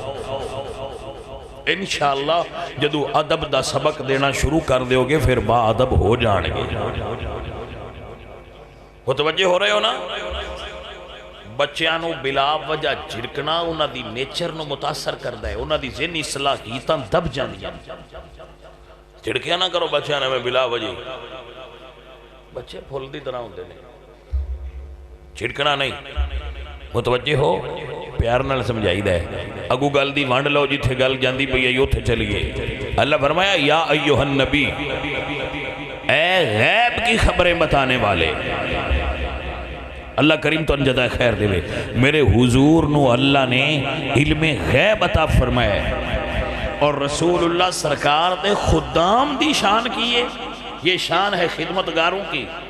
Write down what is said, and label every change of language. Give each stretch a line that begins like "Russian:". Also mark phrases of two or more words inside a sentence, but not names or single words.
Punjabi: انشاءاللہ جدو ادب دا سبق دینا شروع کر دیو گے پھر با ادب ہو جانے گے۔ متوجہ ہو رہے ہو نا؟ بچیاں نو بلا وجہ جھڑکنا انہاں دی نیچر نو متاثر کردا ہے، انہاں دی ذہنی صلاحیتاں دب جاندیاں۔ جھڑکیاں نہ کرو بچیاں نے میں بلا وجہ، بچے پھول دی طرح ہوندے نے، جھڑکنا نہیں۔ متوجہ ہو، پیار نال سمجھائی دے، اگو گل دی وانڈ لو جتھے گل جاندی پئی ہے اوتھے چلیے۔ اللہ فرمایا
Arabic: یا ایھا النبی،
Urdu: اے غیب کی خبریں بتانے والے،
Punjabi: اللہ کریم تو انجدہ خیر دے وے، میرے حضور نو اللہ نے علم غیب عطا فرمایا اور رسول اللہ سرکار دے خدام دی شان کیے،
Urdu: یہ شان ہے خدمتگاروں کی۔